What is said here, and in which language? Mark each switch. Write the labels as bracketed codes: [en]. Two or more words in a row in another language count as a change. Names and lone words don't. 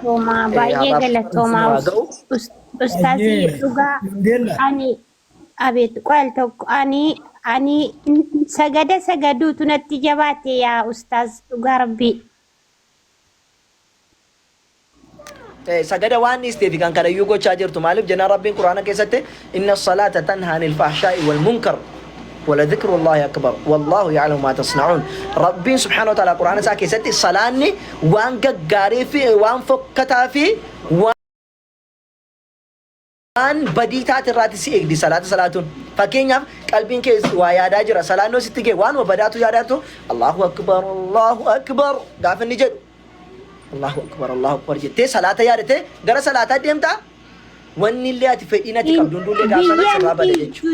[om] Baay'ee galatoomaa ustaazii dhugaa ani abeet qoyal tokko ani sagada sagaduutu natti jabaate yaa ustaaz dhugaa rabbii. Sagada waan isteefi kan kana iyyuu gochaa jirtu maaliif jennaan rabbiin quraana keessatti [ar] إن الصلاة تنهى عن الفحشاء والمنكر ولذكر الله أكبر والله يعلم ما تصنعون. [om] Rabbiin [ar] سبحانه وتعالى [om] quraana isaa keessatti salaanni waan gaggaarii fi waan fokkataa fi waan badii taate irraati si eegdi salaatuun. Fakkeenyaaf qalbiin kee waa yaadaa jira salaannoo sitti gee waan badaatu yaadaatu [ar] الله أكبر [om] gaafa inni jedhu [ar] الله أكبر [om] jettee salaata yaadate gara salaataa deemta wanni illee ati fedhiinati qabdu hundullee gaafa sana sirraa bada jechuudha.